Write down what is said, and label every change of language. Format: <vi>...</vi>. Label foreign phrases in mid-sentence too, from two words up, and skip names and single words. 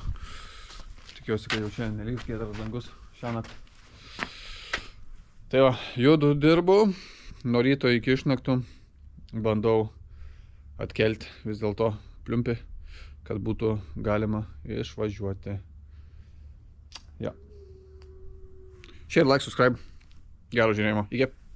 <lt>Tikiuosi, kad jau šiandien neliks giedras dangus šiąnakt. Tai va, judu dirbu, nuo ryto iki išnaktų bandau atkelti vis dėlto pliumpį, kad būtų galima išvažiuoti. Ja.</lt> <en>Share, like, subscribe.</en> <lt>Gero žiūrėjimo. Iki.</lt>